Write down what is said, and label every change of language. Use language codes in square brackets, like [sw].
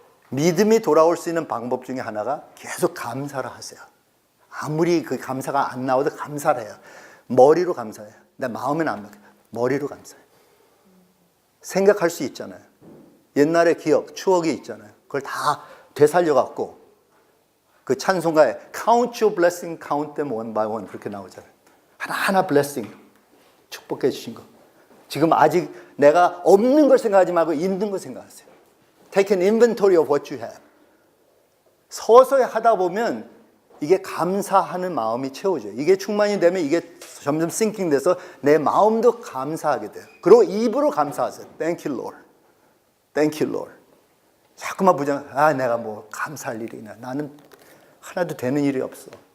[ko] 믿음이 돌아올 수 있는 방법 중에 하나가 계속 감사를 하세요. 아무리 그 감사가 안 나와도 감사를 해요. 머리로 감사해요. 내 마음은 안 먹혀요. 머리로 감사해요. 생각할 수 있잖아요. 옛날의 기억, 추억이 있잖아요. 그걸 다 되살려갖고 그 찬송가에 [en] Count your blessing, count them one by one [ko] 그렇게 나오잖아요. 하나하나 blessing 축복해 주신 거. 지금 아직 내가 없는 걸 생각하지 말고 있는 걸 생각하세요. [en] Take an inventory of what you have. [ko] 서서히 하다 보면 이게 감사하는 마음이 채워져요. 이게 충만이 되면 이게 점점 싱킹 돼서 내 마음도 감사하게 돼요. 그리고 입으로 감사하세요. [en] Thank you, Lord. Thank you, Lord. [ko] 자꾸만 내가 뭐 감사할 일이 있나. 나는 하나도 되는 일이 없어.